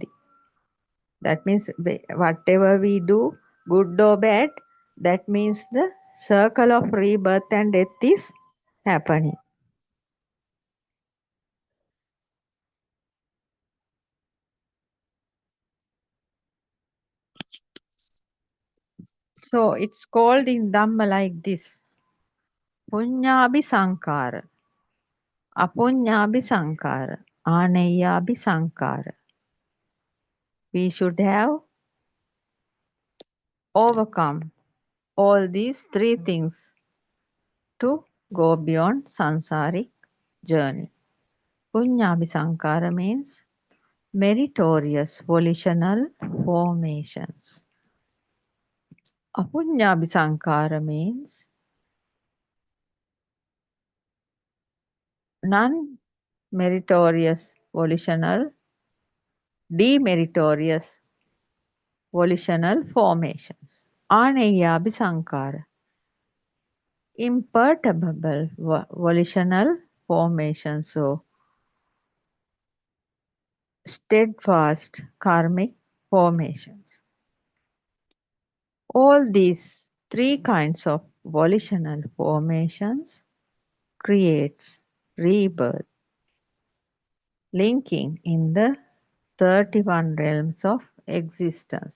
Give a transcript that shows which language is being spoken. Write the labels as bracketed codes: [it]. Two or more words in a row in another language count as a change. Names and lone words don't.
[en] That means whatever we do, good or bad, that means the circle of rebirth and death is happening. So it's called in Dhamma like this. [pi] Punyabhi sankara, apunyabhi sankara, aneyabhi sankara. [en] We should have overcome all these three things to go beyond sansaric journey. [pi] Punyabhi sankara [en] means meritorious volitional formations. [pi] Apunyabhi sankara [en] means non-meritorious volitional, demeritorious volitional formations. [pi] Aneyabhi sankara, [en] imperturbable volitional formations. So steadfast karmic formations. All these three kinds of volitional formations creates rebirth, linking in the 31 realms of existence.